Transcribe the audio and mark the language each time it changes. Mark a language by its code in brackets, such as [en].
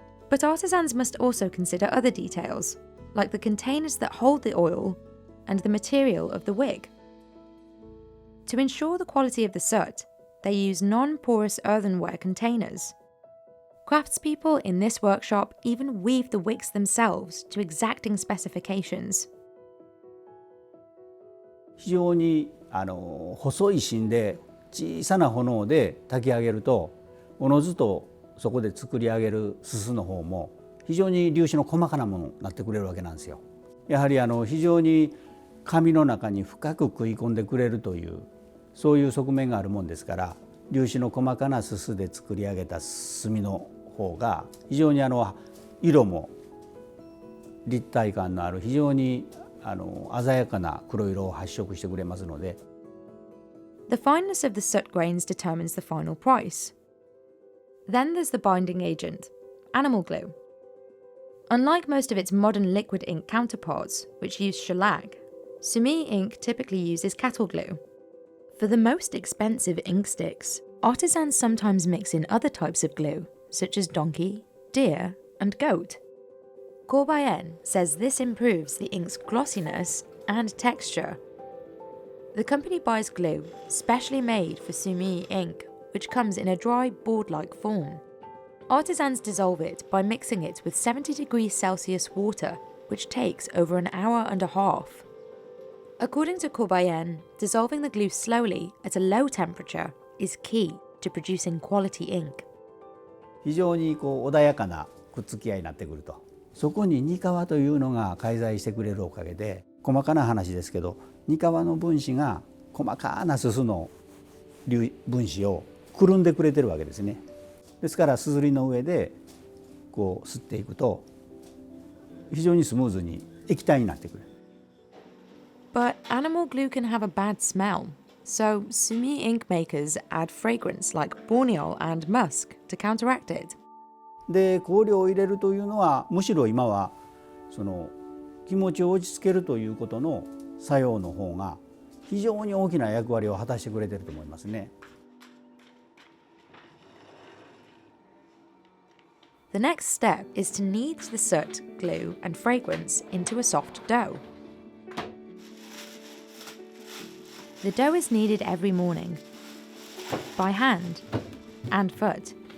[en] But artisans must also consider other details, like the containers that hold the oil and the material of the wig. To ensure the quality of the soot, they use non-porous earthenware containers. Craftspeople in this workshop even weave the wigs themselves to exacting specifications. [ja] 非常に細い芯で小さな炎で炊き上げるとおのずとそこで作り上げるすすの方も非常に粒子の細かなものになってくれるわけなんですよ。やはり非常に紙の中に深く食い込んでくれるというそういう側面があるもんですから粒子の細かなすすで作り上げた墨の方が非常に色も立体感のある非常に鮮やかな黒色を発色してくれますので。 [en] The fineness of the soot grains determines the final price. Then there's the binding agent, animal glue. Unlike most of its modern liquid ink counterparts, which use shellac, Sumi ink typically uses cattle glue. For the most expensive Inksticks, artisans sometimes mix in other types of glue, such as donkey, deer, and goat. Corbayen says this improves the ink's glossiness and texture. The company buys glue specially made for Sumi ink, which comes in a dry, board-like form. Artisans dissolve it by mixing it with 70 degrees Celsius water, which takes over an hour and a half. According to Corbayen, dissolving the glue slowly at a low temperature is key to producing quality ink. [ja] 非常に穏やかなくっつき合いになってくると。そこにニカワというのが介在してくれるおかげで、細かな話ですけど、ニカワの分子が細かなすすの分子をくるんでくれてるわけですね。ですからすずりの上で吸っていくと非常にスムーズに液体になってくる。 [en] But animal glue can have a bad smell, so Sumi ink makers add fragrance like borneol and musk to counteract it. [ja] で香料を入れるというのはむしろ今はその気持ちを落ち着けるということの作用の方が非常に大きな役割を果たしてくれていると思いますね。 [en] The next step is to knead the soot, glue, and fragrance into a soft dough. The dough is kneaded every morning, by hand and foot.